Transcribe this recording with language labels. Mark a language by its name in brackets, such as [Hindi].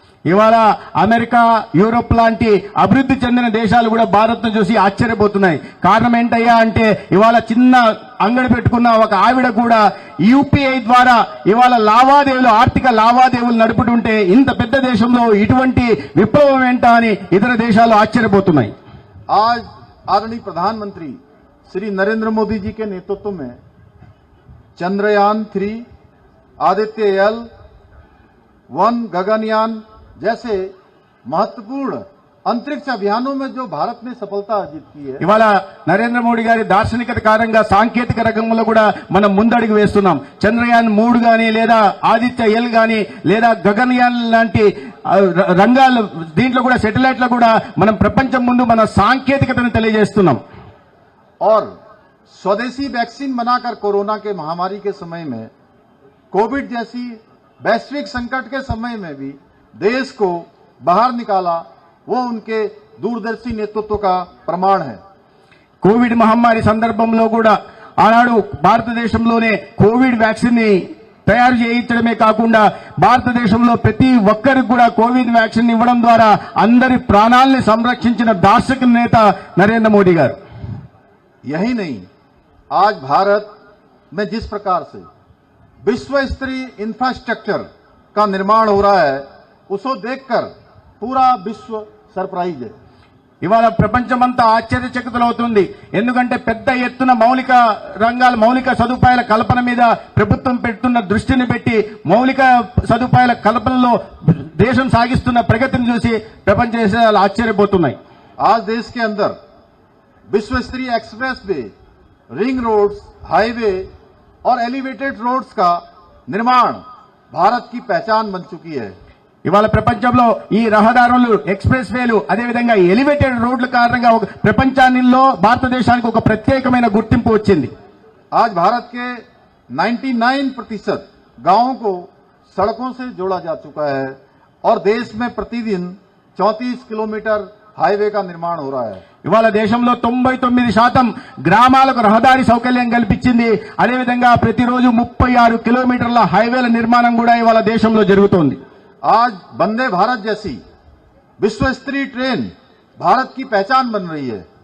[Telugu] ఇవాళ America, Europe లాంటి అభివృద్ధి చెందిన దేశాలు కూడా భారత్ ను చూసి ఆశ్చర్యపోతున్నాయి. కారణం ఏంటయ్యా అంటే ఇవాళ చిన్న అంగడి పెట్టుకున్న ఒక ఆవిడ కూడా యూపీఐ ద్వారా ఇవాళ లావాదేవీలు, ఆర్థిక లావాదేవీలు నడుపుతుంటే ఇంత పెద్ద దేశంలో ఇటువంటి విప్లవం ఏంటా అని ఇతర దేశాలు ఆశ్చర్యపోతున్నాయి. [Hindi] आज आदरणीय प्रधानमंत्री श्री नरेंद्र मोदी जी के नेतृत्व में चंद्रयान 3, आदित्य L1, गगनयान जैसे महत्वपूर्ण अंतरिक्ष अभियानों में जो भारत ने सफलता अर्जित की है, [Telugu] ఇవాళ నరేంద్ర మోడీ గారి దార్శనికత కారణంగా సాంకేతిక రంగంలో కూడా మనం ముందడుగు వేస్తున్నాం. చంద్రయాన్ 3 గానీ లేదా ఆదిత్య ఎల్ గానీ లేదా గగనయాన్ లాంటి రంగాలు, దీంట్లో కూడా సెటిలైట్ల కూడా మనం ప్రపంచం ముందు మన సాంకేతికతను తెలియజేస్తున్నాం. [Hindi] और स्वदेशी वैक्सीन बनाकर कोरोना के महामारी के समय में, कोविड जैसी वैश्विक संकट के समय में भी देश को बाहर निकाला, वो उनके दूरदर्शी नेतृत्व का प्रमाण है। [Telugu] కోవిడ్ మహమ్మారి సందర్భంలో కూడా ఆనాడు భారతదేశంలోనే కోవిడ్ వ్యాక్సిన్ ని తయారు చేయించడమే కాకుండా భారతదేశంలో ప్రతి ఒక్కరికి కూడా కోవిడ్ వ్యాక్సిన్ ఇవ్వడం ద్వారా అందరి ప్రాణాలని సంరక్షించిన దార్శనిక నేత నరేంద్ర మోడీ గారు. [Hindi] यही नहीं, आज भारत में जिस प्रकार से विश्व स्तरीय इंफ्रास्ट्रक्चर का निर्माण हो रहा है, उसको देखकर पूरा विश्व सरप्राइज है। [Telugu] ఇవాళ ప్రపంచమంతా ఆశ్చర్యచకితులవుతుంది. ఎందుకంటే పెద్ద ఎత్తున మౌలిక రంగాల, మౌలిక సదుపాయాల కల్పన మీద ప్రభుత్వం పెడుతున్న దృష్టిని పెట్టి మౌలిక సదుపాయాల కల్పనలో దేశం సాగిస్తున్న ప్రగతిని చూసి ప్రపంచ దేశాలు ఆశ్చర్యపోతున్నాయి. [Hindi] आज देश के अंदर विश्व स्तरीय express way, ring roads, highway और एलिवेटेड रोड्स का निर्माण भारत की पहचान बन चुकी है। [Telugu] ఇవాళ ప్రపంచంలో ఈ రహదారులు, ఎక్స్ప్రెస్ వేలు, అదేవిధంగా ఎలివేటెడ్ రోడ్ల కారణంగా ఒక ప్రపంచానిలో భారతదేశానికి ఒక ప్రత్యేకమైన గుర్తింపు వచ్చింది. [Hindi] आज भारत के 99% गांवों को सड़कों से जोड़ा जा चुका है और देश में प्रतिदिन 34 किलोमीटर हाईवे का निर्माण हो रहा है। [Telugu] ఇవాళ దేశంలో 99% గ్రామాలకు రహదారి సౌకర్యం కల్పించింది. అదేవిధంగా ప్రతిరోజు 36 కిలోమీటర్ల హైవేల నిర్మాణం కూడా ఇవాళ దేశంలో జరుగుతోంది. [Hindi] आज वंदे भारत जैसी विश्व स्तरीय ट्रेन भारत की पहचान बन रही है।